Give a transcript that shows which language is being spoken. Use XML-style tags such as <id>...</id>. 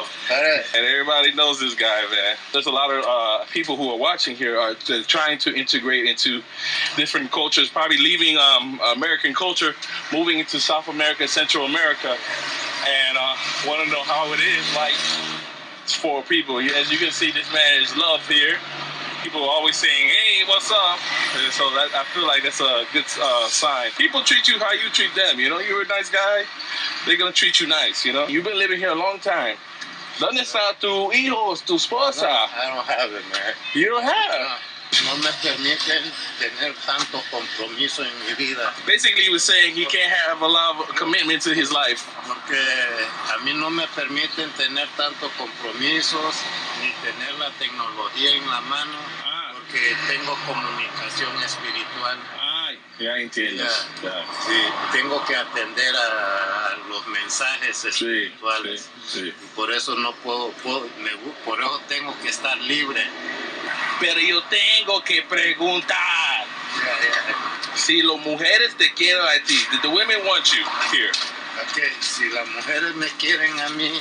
<en>And everybody knows this guy, man. There's a lot of people who are watching here are trying to integrate into different cultures, probably leaving American culture, moving into South America, Central America, and want to know how it is like for people. As you can see, this man is loved here. People are always saying, hey, what's up? And so I feel like that's a good sign. People treat you how you treat them. You know, you're a nice guy, they're going to treat you nice, you know? You've been living here a long time.</en> <es>¿Dónde está tu hijos, tu esposa?</es> <en>I don't have it, man. You don't have?</en> <es>No me permiten tener tanto compromiso en mi vida.</es> <en>Basically, he was saying he can't have a lot of commitment to his life.</en> <es>Porque a mí no me permiten tener tanto compromisos ni tener la tecnología en la mano porque tengo comunicación espiritual. Ya entiendo. Sí, tengo que atender a los mensajes espirituales. Sí. Por eso no puedo, por eso tengo que estar libre. Pero yo tengo que preguntar. Si las mujeres te quieren a ti,</es> <en>did the women want you here?</en> <es>Okay, si las mujeres me quieren a mí,</es>